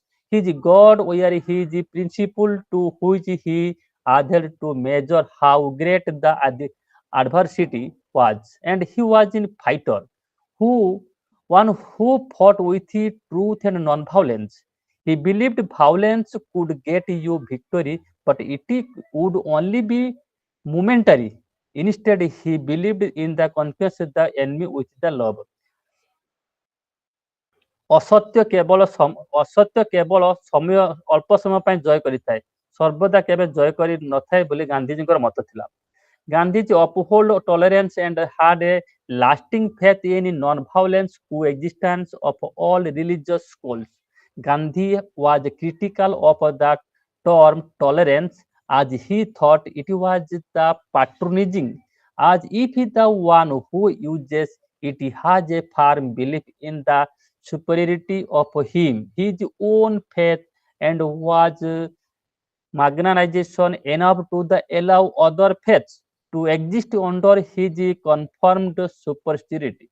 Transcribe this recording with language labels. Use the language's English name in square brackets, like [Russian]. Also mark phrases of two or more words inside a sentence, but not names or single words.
[English] His God were his principle to which he adhered to measure how great the adversity was, and he was a fighter, who one who fought with truth and non-violence. He believed violence could get you victory, but it would only be momentary. Instead, he believed in the conquest of the enemy with the love. [Odia] ଅସତ୍ୟ କେବଳ ଅଳ୍ପ ସମୟ ପାଇଁ ଜୟ କରିଥାଏ, ସର୍ବଦା କେବେ ଜୟ କରି ନଥାଏ ବୋଲି ଗାନ୍ଧିଜୀଙ୍କର ମତ ଥିଲା। [English] Gandhiji uphold tolerance and had a lasting faith in non-violence coexistence of all religious schools. Gandhi was critical of the term tolerance as he thought it was the patronizing, as if the one who uses it has a firm belief in the superiority of his own faith and was marginalization enough to allow other faiths to exist under his confirmed superiority.